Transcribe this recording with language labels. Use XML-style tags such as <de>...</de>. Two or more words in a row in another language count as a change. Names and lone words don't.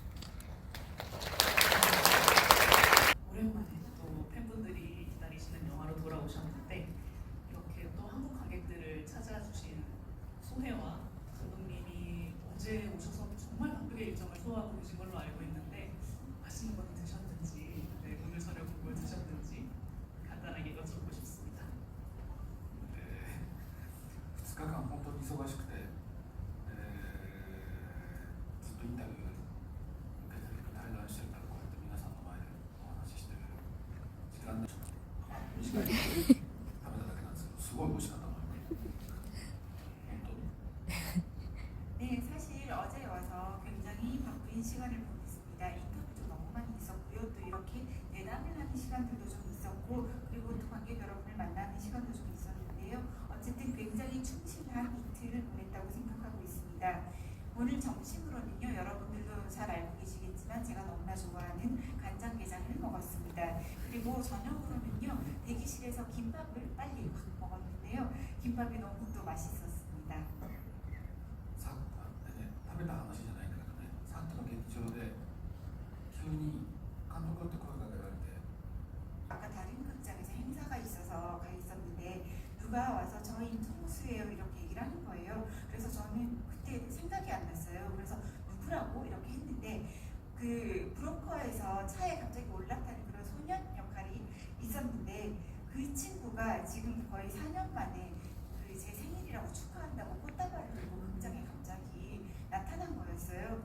<ko>오랜만에 또 팬분들이 기다리시는 영화로 돌아오셨는데 이렇게 또 한국 관객들을 찾아주신 소혜와 감독님이 어제 오셔서 정말 바쁘게 일정을 소화하고 계신 걸로 알고 있는데 맛있는 거 드셨는지, 오늘 저녁 뭘 드셨는지 간단하게 여쭤보고 싶습니다.</ko> <ja>2 日間本当に忙しくて、ずっとインタビュー受けて対談してるからこうやって皆さんの前でお話ししてる時間で短い食べただけなんですけどすごい美味しかったと思います本当に</ja> <ko>네, 사실 어제 와서 굉장히 바쁜 시간을 보냈습니다. 인터뷰도 너무 많이 있었고요. 또 이렇게 내담을 하는 시간들도 좀 있었고, 그리고 또 관객 여러분을 만나는 시간도 좀 있었는데요. 어쨌든 굉장히 충실한 이틀을 보냈다고 생각하고 있습니다. 오늘 점심으로는요, 여러분들도 잘 알고 계시겠지만 제가 너무나 좋아하는 간장게장을 먹었습니다. 그리고 저녁으로는요, 대기실에서 김밥을 빨리 확 먹었는데요. 김밥이 너무 또 맛있었습니다.</ko> <ja>食べた話じゃないんだけどね、さっきの劇場で急に監督って声かけられて、</ja> <ko>아까 다른 극장에서 행사가 있어서 가 있었는데 누가 와서 저희 통수예요 이렇게 얘기를 하는 거예요. 그래서 저는 그때 생각이 안 났어요. 그래서 누구라고 이렇게 했는데 그 브로커에서 차에 갑자기 올라타는 그런 소년 역할이 있었는데 그 친구가 지금 거의 4년 만에 그 제 생일이라고 축하한다고 꽃다발을 들고 극장에 갑자기 나타난 거였어요.</ko>